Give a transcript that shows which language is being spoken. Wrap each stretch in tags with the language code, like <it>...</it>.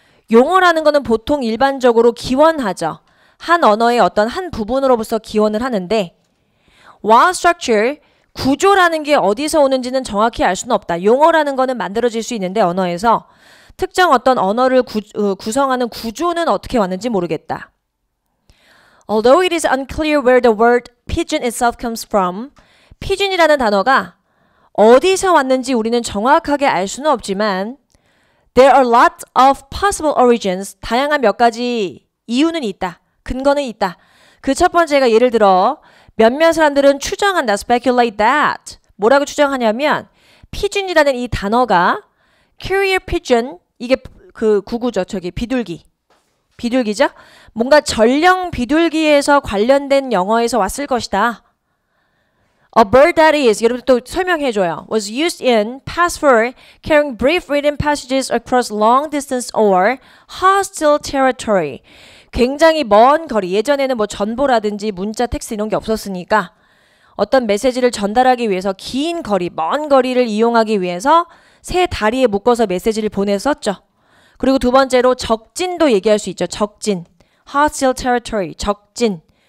<ko>용어라는 거는 보통 일반적으로 기원하죠. 한 언어의 어떤 한 부분으로부터 기원을 하는데</ko> <en>while structure,</en> <ko>구조라는 게 어디서 오는지는 정확히 알 수는 없다. 용어라는 거는 만들어질 수 있는데 언어에서 특정 어떤 언어를 구성하는 구조는 어떻게 왔는지 모르겠다.</ko> <en>Although it is unclear where the word pigeon itself comes from,</en> <ko>pigeon이라는 단어가 어디서 왔는지 우리는 정확하게 알 수는 없지만</ko> <en>there are lots of possible origins.</en> <ko>다양한 몇 가지 이유는 있다. 근거는 있다. 그 첫 번째가 예를 들어 몇몇 사람들은 추정한다.</ko> <en>speculate that.</en> <ko>뭐라고 추정하냐면 pigeon이라는 이 단어가 carrier pigeon, 이게 그 구구죠. 저기 비둘기죠. 뭔가 전령 비둘기에서 관련된 영어에서 왔을 것이다.</ko> <en>A bird that is,</en> <ko>여러분 또 설명해줘요.</ko> <en>Was used in past for carrying brief written passages across long distance or hostile territory.</en> <ko>굉장히 먼 거리, 예전에는 뭐 전보라든지 문자, 텍스트 이런 게 없었으니까 어떤 메시지를 전달하기 위해서 긴 거리, 먼 거리를 이용하기 위해서 새 다리에 묶어서 메시지를 보냈었죠. 그리고 두 번째로 적진도 얘기할 수 있죠. 적진.</ko> <en>hostile territory.</en> <ko>적진.</ko>